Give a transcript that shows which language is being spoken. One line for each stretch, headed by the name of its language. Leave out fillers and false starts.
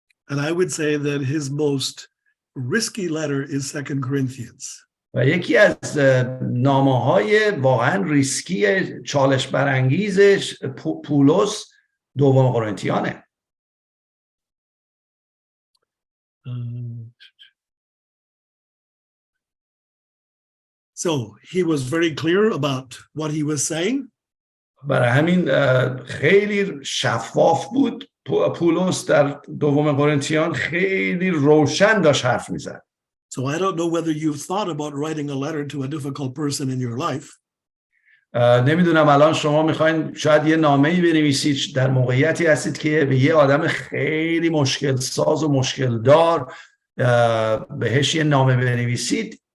English: And I would say that his most risky letter is 2 Corinthians.
Persian: و یکی از نامه‌های واقعا ریسکی چالش برانگیزش پولس دوم قرنتیانه.
English: So he was very clear about what he was saying.
Persian: برای همین خیلی شفاف بود. پولس در دوم قرنتیان خیلی روشن داشت حرف میزد.
English: So I don't know whether you've thought about writing a letter to a difficult person in your life.
Persian: نمیدونم الان شما میخواین شاید یه نامه‌ای بنویسید، در موقعیتی هستید که به یه آدم خیلی مشکل ساز و مشکل دار بهش یه نامه بنویسید.